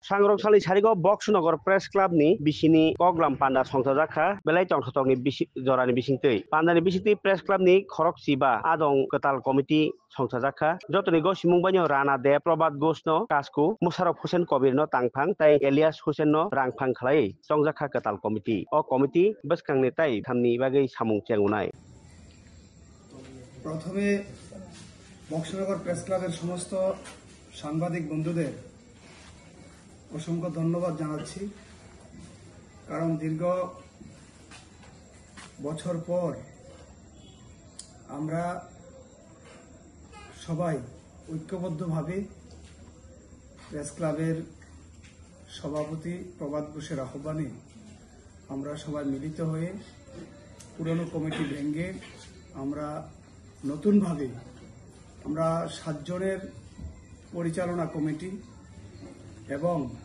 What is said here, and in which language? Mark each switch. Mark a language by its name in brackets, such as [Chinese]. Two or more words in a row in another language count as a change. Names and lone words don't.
[Kok Borok] सांग्रंसालि सारिगाव बक्सनगर प्रेस क्लाबनि बिसिनि कग्लाम पान्डा संसाजाखा बेलाय टंसटंनि जरानि बिसिंतै पान्डानि बिसिंतै प्रेस क्लाबनि खरक सिबा आदं कताल कमिटि संसाजाखा जतनि गसिमुं बायनो राना दे प्रबाद घोषनो कासकु मुशारफ हुसेन कबीरनो तांफां ताई एलियास हुसेननो रांफां खालाय संजाखा कताल कमिटि अ कमिटि बसखांनि ताई थामनि बागै सामुं चेंगुनाय। [Bangla] প্রথমে বক্সনগর প্রেস ক্লাবের সমস্ত সাংবাদিক বন্ধুদের অসংখ্য ধন্যবাদ জানাচ্ছি, কারণ দীর্ঘ বছর পর আমরা সবাই ঐক্যবদ্ধভাবে প্রেস ক্লাবের সভাপতি প্রবাদ ঘোষের আহ্বানে আমরা সবাই মিলিত হয়ে পুরনো কমিটি ভেঙে আমরা নতুনভাবে আমরা 7 জনের পরিচালনা কমিটি এবং